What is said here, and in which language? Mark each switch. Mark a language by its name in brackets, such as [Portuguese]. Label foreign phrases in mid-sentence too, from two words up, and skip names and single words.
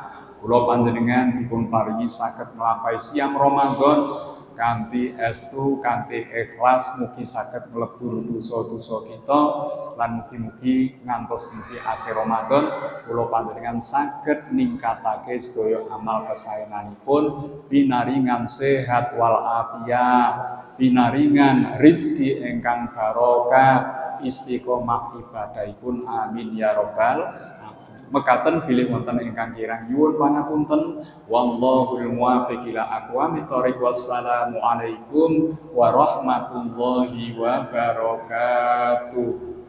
[Javanese] Kula panjenengan dipun paringi saged nglampahi siam Ramadan kanthi estu, kanthi ikhlas, mugi saged mlebur dosa-dosa kita lan mugi-mugi ngantos mugi akhir Ramadan kula panjenengan saged ningkatake sedaya amal kesayanganipun, pinaringan sehat wal afiat, pinaringan rizki ingkang barokah, istiqomah ibadahipun, [Arabic] آمين يا رب. [Javanese] Mekaten bilih wonten ingkang kirang nyuwun pangapunten, [Arabic] والله الموفق إلى أقوم الطريق. والسلام عليكم ورحمة الله وبركاته.